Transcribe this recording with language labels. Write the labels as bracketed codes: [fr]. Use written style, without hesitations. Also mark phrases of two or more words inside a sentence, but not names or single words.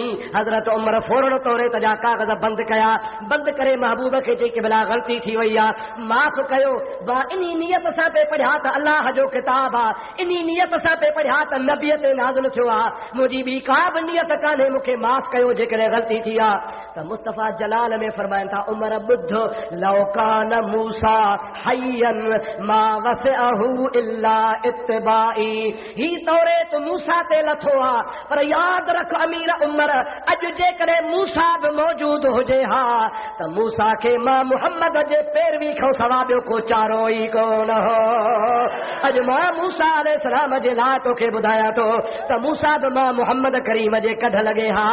[sd] हज़रत उमर फौरन तौरेत जा कागज़ बंदि कया। बंदि करे महबूब खे चई कि भला ग़लती थी वई आहे, माफ़ कयो, मां इन्ही नियत सां पे पढ़िया त अल्लाह जो किताब आहे, इन्ही नियत सां पे पढ़िया त नबीअ ते नाज़िल थियो आहे, मुंहिंजी ॿी का बि नियत कान्हे, मूंखे माफ़ कयो जेकॾहिं ग़लती थी आहे। त मुस्तफ़ा जलाल में फरमाइनि था, उमर ॿुध, [ar] لو كان موسى حيا ما وسعه إلا اتباعي. [sd] ही तौरेत मूसा ते लथो आहे, पर यादि रख अमीर उमर, अॼु जेकॾहिं मूसा बि मौजूद हुजे हा त मूसा खे मां मुहम्मद जे पैरवी खां सवा ॿियो को चारो ई कोन हो। अॼु मां मूसा अलैहिस्सलाम जे लाइ तोखे ॿुधायां थो त मूसा बि मां मुहम्मद करीम जे कढ लॻे हा।